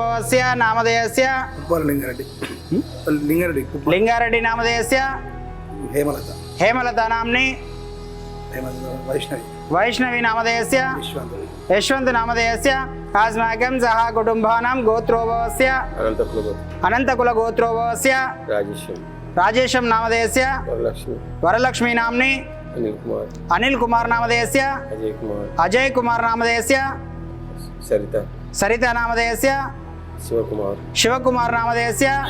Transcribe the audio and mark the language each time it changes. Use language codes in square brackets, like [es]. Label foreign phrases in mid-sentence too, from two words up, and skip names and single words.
[sa] కుప్పలలింగేశ్వరస్య నామధేయస్య లింగారెడ్డి నామధేయస్య హేమలత నామ్ని వైష్ణవి నామధేయస్య యశ్వంత్ నామధేయస్య अस्माकं सह कुटुम्बानां गोत्रोभवस्य अनन्तकुल गोत्रोभवस्य राजेशं नामधेयस्य वरलक्ष्मी नाम्नि अनिल कुमार नामधेयस्य अजय कुमार नामधेयस्य सरिता नामधेयस्य शिवकुमार नामधेयस्य